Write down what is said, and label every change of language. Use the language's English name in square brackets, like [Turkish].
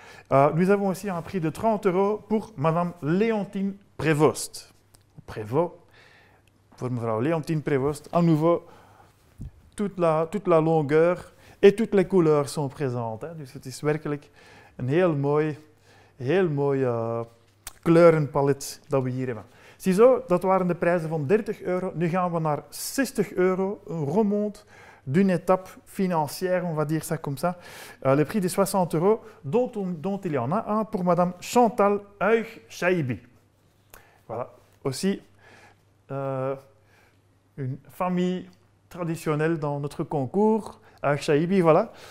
[French] Nous avons aussi un prix de 30 € pour Madame Léontine Prévost. Prévost, pour mevrouw Léontine Prévost. À nouveau, toute la longueur et toutes les couleurs sont présentes. [Dutch] Dus het is werkelijk een heel heel mooi kleurenpalet dat we hier hebben. Ziezo, dat waren de prijzen van €30. Nu gaan we naar €60. [French] Een remonte d'une étape financière, on va dire ça comme ça. Le prix de €60, dont il y en a un pour Madame Chantal Huig-Chaibi. Voilà. Aussi, une famille traditionnelle dans notre concours, Huig-Chaibi, voilà.